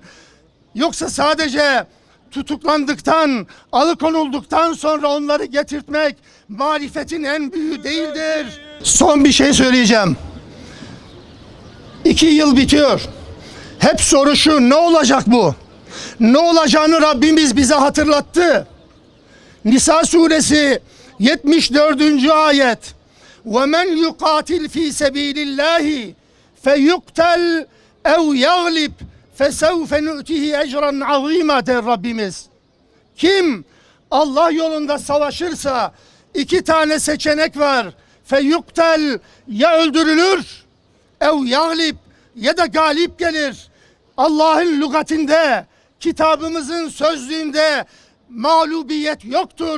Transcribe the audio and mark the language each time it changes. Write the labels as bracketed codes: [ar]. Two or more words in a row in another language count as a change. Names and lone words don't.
[tr] Yoksa sadece tutuklandıktan, alıkonulduktan sonra onları getirtmek marifetin en büyüğü değildir. Son bir şey söyleyeceğim. 2 yıl bitiyor. Hep soru şu: ne olacak bu? Ne olacağını Rabbimiz bize hatırlattı. Nisa suresi 74. ayet. [ar] وَمَنْ يُقَاتِلْ ف۪ي سَب۪يلِ اللّٰهِ فَيُقْتَلْ اَوْ يَغْلِبْ فَسَوْفَ نُؤْتِهِ اَجْرًا عَظ۪يمًا [tr] der Rabbimiz. Kim Allah yolunda savaşırsa 2 tane seçenek var. Feyuktel, ya öldürülür, [ar] أو يغلب, [tr] ya da galip gelir. Allah'ın lügatinde, kitabımızın sözlüğünde mağlubiyet yoktur.